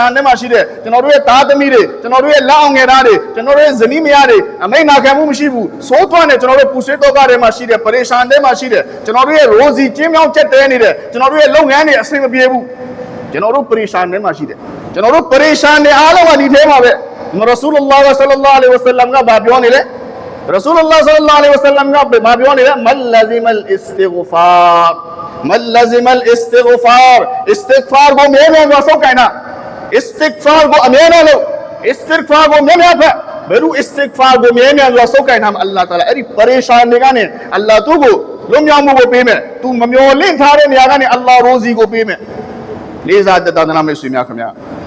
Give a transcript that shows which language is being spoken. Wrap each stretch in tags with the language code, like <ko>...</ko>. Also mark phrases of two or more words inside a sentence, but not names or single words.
<my>န်ထဲမှာရှိတဲ့ကျွန်တော်တို့ရဲ့သားသမီးတွေကျွန်တော်တို့ရဲ့လက်အောင်ငယ်သားတွေကျွန်တော်တို့ရဲ့ဇနီးမယားတွေအမိန့်နာခံမှုမရှိဘူးစိုးသွမ်းတဲ့ကျွန်တော်တို့ပူဆွေးတောကထဲမှာရှိတဲ့ပရိရှာန်ထဲ မှာရှိတဲ့ကျွန်တော်တို့ရဲ့ရိုဇီကျင်းမြောင်းချက်တဲနေတဲ့ကျွန်တော်တို့ရဲ့လုပ်ငန်းတွေအဆင်မပြေဘူးကျွန်တော်တို့ပရိရှာန်ထဲမှာရှိတယ်ကျွန်တော်တို့ပ ရိရှာန်တွေအားလုံးကဒီထဲမှာပဲ</my> <ar>رسول الله صلى الله عليه وسلم</ar> <my>ကဘာပြောနေလဲ</my> <ar>رسول الله صلى الله عليه وسلم</ar> <my>ကဘာပြောနေလဲ</my> <ar>من لزم الاستغفار من لزم الاستغفار</ar> <my>istighfar ကိုမြဲမြံစွာဆုပ်ကိုင်တာ istighfar ကိုအမြဲတမ်းလုပ် istighfar ကိုမြဲမြံဖက်ဘယ်လို istighfar ကိုမြဲမြံစွာဆုပ်ကိုင်တာမှာ Allah Ta'ala အဲ့ဒီပရိရှာန်တွေကနေ Allah သူ့ကိုလွတ်မြောက်မှုကိုပေးမယ်သူမမျှော်လင့်ထားတဲ့နေရာကနေ Allah ရိုဇီကိုပေးမယ်လေးစားတဲ့တာသနာမိတ်ဆွေများခင်ဗျာ</my>